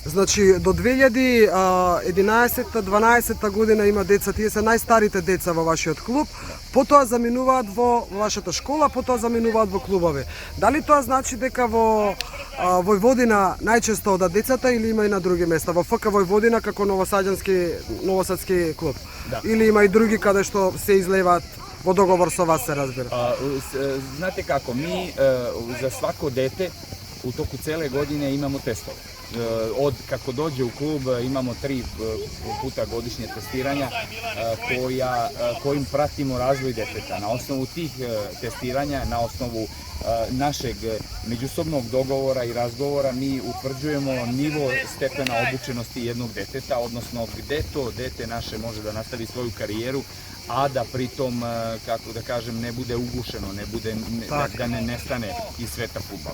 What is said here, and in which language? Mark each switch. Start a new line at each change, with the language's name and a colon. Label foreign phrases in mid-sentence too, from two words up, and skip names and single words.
Macedonian: Значи до 2011-12 година има деца, тие се најстарите деца во вашиот клуб, потоа заминуваат во вашата школа, потоа заминуваат во клубови. Дали тоа значи дека во Војводина најчесто одат децата или има и на други места? Во ФК Војводина како новосадски клуб? Да. Или има и други каде што се излеваат во договор со вас, се разбира?
Serbian: Znate kako, mi za svako dete u toku cele godine imamo testove. Od kako dođe u klub imamo 3 puta godišnje testiranja kojim pratimo razvoj deteta. Na osnovu tih testiranja, na osnovu našeg međusobnog dogovora i razgovora mi utvrđujemo nivo stepena obučenosti jednog deteta, odnosno gde to dete naše može da nastavi svoju karijeru, a da pritom, kako da kažem, ne bude ugušeno, da ne nestane iz sveta fudbala.